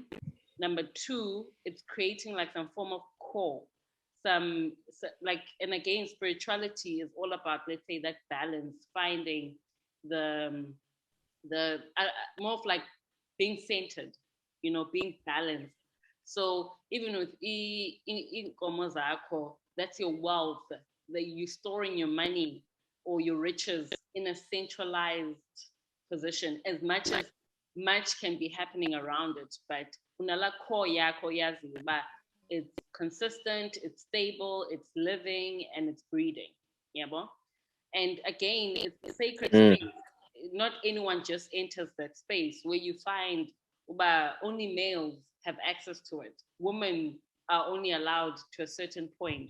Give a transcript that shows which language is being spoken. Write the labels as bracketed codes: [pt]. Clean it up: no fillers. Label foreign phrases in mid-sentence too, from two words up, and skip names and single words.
[en] Number two, it's creating like some form of core, like, and again, spirituality is all about, let's say, that balance, finding the more of like being centered, being balanced. So even with [xh] inkomo zakho, [en] that's your wealth, that you're storing your money or your riches in a centralized position. As much can be happening around it, but [xh] unala core yakho yaziyo uba [en] it's consistent, it's stable, it's living, and it's breeding. Yeah, bo? And again, it's a sacred space. Not anyone just enters that space where you find only males have access to it. Women are only allowed to a certain point.